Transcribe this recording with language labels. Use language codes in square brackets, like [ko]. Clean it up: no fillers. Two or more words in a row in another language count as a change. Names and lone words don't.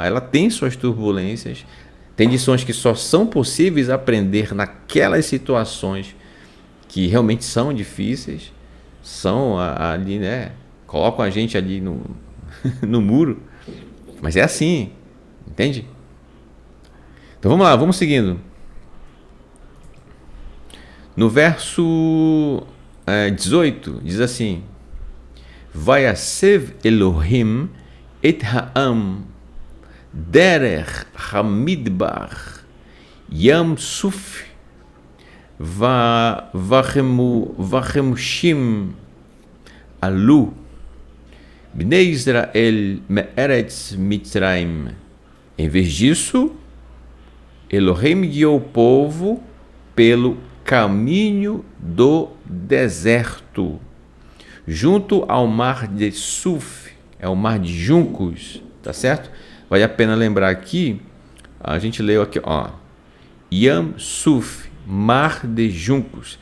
[pt] Ela tem suas turbulências, tem lições que só são possíveis aprender naquelas situações que realmente são difíceis, são ali, né? Colocam a gente ali no muro, mas é assim, entende? Então vamos lá, vamos seguindo. No verso 18, diz assim: [he] ויסב אלהים את העם דרך המדבר ים סוף וחמשים עלו בני ישראל מארץ מצרים. [pt] Em vez disso, Elohim guiou o povo pelo caminho do deserto, junto ao mar de Suf, é o mar de juncos, tá certo? Vale a pena lembrar aqui, a gente leu aqui, ó, Yam Suf, mar de juncos.